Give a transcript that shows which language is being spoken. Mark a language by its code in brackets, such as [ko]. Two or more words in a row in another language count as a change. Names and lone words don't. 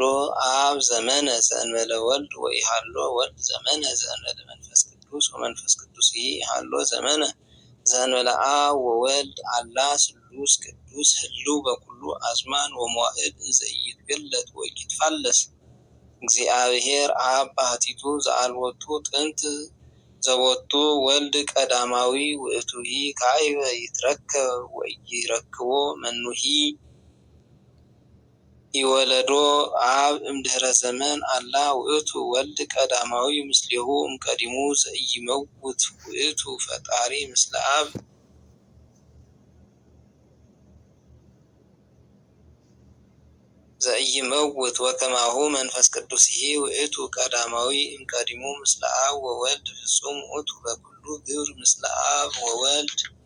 [gez] አብ ዘመነ ዘእንበለ ወልድ ወኢሃሎ ወልድ ዘመነ ዘእንበለ መንፈስ ቅዱስ ወመንፈስ ቅዱስ ኢሃሎ ዘመነ ዘእንበለ አብ ወወልድ አላ ስሉስ ቅዱስ ህልው በኩሉ አዝማን ወመዋዕል ዘኢይትገለጥ ወኢይትፋለስ እግዚአብሔር አብ ባሕቲቱ ዘአልቦቱ ጥንት ዘቦቱ ወልድ ቀዳማዊ ውእቱሂ ካዕበ ይትረከብ ወኢይረክቦ መኑሂ ይወለዶ አብ እምድኅረ ዘመን አላ ውእቱ ወልድ ቀዳማዊ ምስሌሁ እምቀዲሙ ዘኢይመውት ውእቱ ፈጣሪ ምስለ አብ ዘኢይመውት ወከማሁ መንፈስ ቅዱስሂ ውእቱ ቀዳማዊ እምቀዲሙ ምስለ አብ ወወልድ ፍጹም ውእቱ በኩሉ ግብር ምስለ አብ ወወልድ